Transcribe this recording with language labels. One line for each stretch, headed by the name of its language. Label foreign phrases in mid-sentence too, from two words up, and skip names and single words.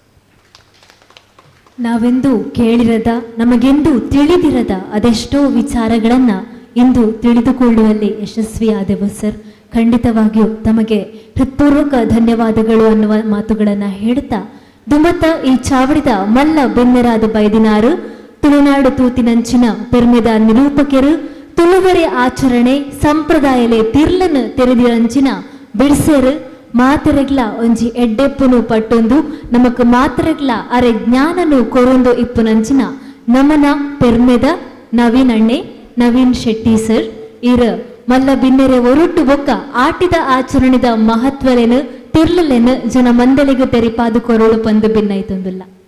Kannada: ನಾವೆಂದು ಕೇಳಿರದ, ನಮಗೆಂದು ತಿಳಿದಿರದ ಅದೆಷ್ಟೋ ವಿಚಾರಗಳನ್ನು ಇಂದು ತಿಳಿದುಕೊಳ್ಳುವಲ್ಲಿ ಯಶಸ್ವಿಯಾದೆವು ಸರ್. ಖಂಡಿತವಾಗಿಯೂ ತಮಗೆ ಹೃತ್ಪೂರ್ವಕ ಧನ್ಯವಾದಗಳು ಅನ್ನುವ ಮಾತುಗಳನ್ನು ಹೇಳ್ತಾ,
Tulu: ದುಮತ ಈ ಚಾವಡಿದ ಮಲ್ಲ ಬೆನ್ನೆರಾದ ಬೈದಿನಾರು ತುಳುನಾಡು ತೂತಿನಂಚಿನ ಪೆರ್ಮೆದ ನಿರೂಪಕರು ತುಳುವರೆ ಆಚರಣೆ ಸಂಪ್ರದಾಯಲೆ ತಿರ್ಲನು ತೆರೆದಿರಂಚಿನ ಬಿಡ್ಸೇರು ಮಾತೆರೆಗ್ಲ ಒಂಜಿ ಎಡ್ಡೆಪ್ಪುನು ಪಟ್ಟೊಂದು ನಮಕ್ ಮಾತೆರೆಗ್ಲ ಅರೆ ಜ್ಞಾನನು ಕೊರೊಂದು ಇಪ್ಪುನಂಚಿನ ನಮನ ಪೆರ್ಮೆದ ನವೀನ್ ಶೆಟ್ಟಿ ಸರ್ ಇರ ಮಲ್ಲ ಬಿನ್ನೆರೆ ಒರುಟ್ಟು ಬೊಕ್ಕ ಆಟಿದ ಆಚರಣೆದ ಮಹತ್ವಲೆನು ತಿರ್ಲೆನು ಜನ ಮಂದಲಿಗೆ ತೆರಿಪಾದು ಕೊರಳು ಪಂದು ಭಿನ್ನೈತೊಂದುಲ್ಲ.